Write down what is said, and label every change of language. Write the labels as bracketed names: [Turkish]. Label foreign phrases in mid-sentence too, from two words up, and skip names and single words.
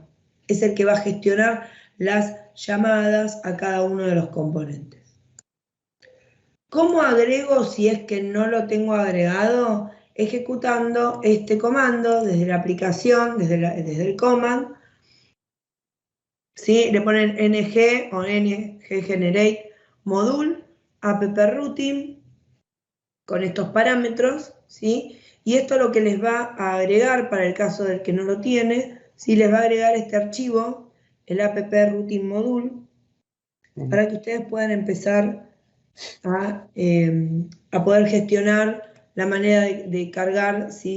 [Spanish] Es el que va a gestionar las llamadas a cada uno de los componentes. ¿Cómo agrego si es que no lo tengo agregado? Ejecutando este comando desde la aplicación, desde el command, ¿sí? Le ponen ng o [English] ng generate module app routing [Spanish] con estos parámetros, ¿sí? Y esto lo que les va a agregar, para el caso del que no lo tiene, ¿sí? Les va a agregar este archivo, el [English] app routing module, [Spanish] para que ustedes puedan empezar a poder gestionar la manera de cargar, ¿sí?